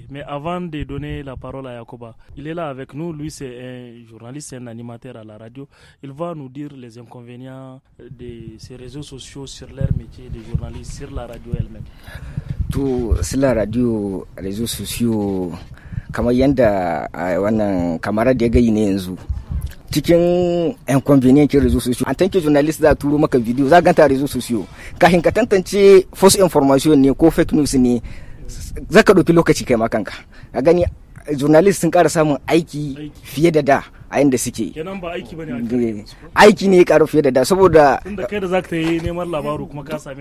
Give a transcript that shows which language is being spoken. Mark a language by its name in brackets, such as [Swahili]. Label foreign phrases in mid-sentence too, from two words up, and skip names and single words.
[French] Mais avant de donner la parole à Yacouba, il est là avec nous. Lui, c'est un journaliste, un animateur à la radio. Il va nous dire les inconvénients de ces réseaux sociaux sur leur métier de journaliste, sur la radio elle-même. Tout sur la radio, réseaux sociaux, [Hausa] kamar yanda wannan kamar da ya gayi ne yanzu. Cikin inconvenient kin [French] réseaux sociaux en tant que journaliste [Hausa] za turo maka video za ganta [French] réseaux sociaux [Hausa] kafin ka tantance [English] false information [Hausa] ne ko [English] fake news [Hausa] ne zaka dauki lokaci kai ma kanka a gani journalist sun ƙara samun aiki fiye da da a yanda suke kenan ba aiki bane aiki ne ya ƙara fiye da da saboda tunda kai da zaka yi neman labaru kuma ka same